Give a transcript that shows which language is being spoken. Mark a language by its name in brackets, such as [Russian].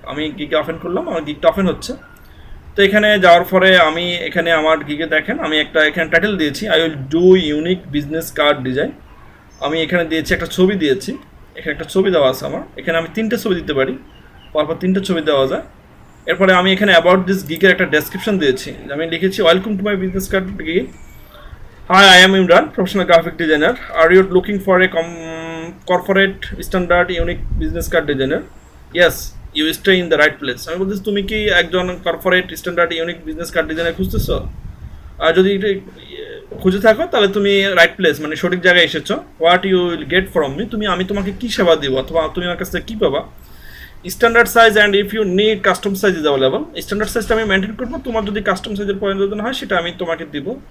[Bangla] আমি গিগে ওপেন করলাম, আমার গিগটা ওপেন হচ্ছে। তো এখানে যাওয়ার পরে আমি এখানে আমার গিগে দেখেন আমি একটা এখানে টাইটেল দিয়েছি, [English] I will do unique business card design. [Bangla] আমি এখানে দিয়েছি একটা ছবি দিয়েছি, এখানে একটা ছবি দেওয়া আছে আমার, এখানে আমি 3টে ছবি দিতে পারি, পরপর 3টে ছবি দেওয়া যায়। এরপরে আমি এখানে অ্যাবাউট দিস গিগের একটা ডেসক্রিপশন দিয়েছি, আমি লিখেছি [English] Welcome to my business card gig. Hi, I am Imran, professional graphic designer. Are you looking for a corporate standard unique business card designer? Yes, you stay in the right place. [Bangla] আমি বলতেছি তুমি কি একজন corporate standard unique business card designer খুঁজতেছো? আর যদি এটা খুঁজে থাকো তাহলে তুমি রাইট প্লেস, মানে সঠিক জায়গায় এসেছো। [English] what you will get from me, [Bangla] আমি তোমাকে কি সেবা দিব অথবা তুমি আমার কাছ থেকে কী পাবা। [English] Standard size and if you need custom size is available. [Bangla] Standard সাইজটা আমি মেনটেন করবো, তোমার যদি কাস্টম সাইজের প্রয়োজন হয় সেটা আমি তোমাকে দিব।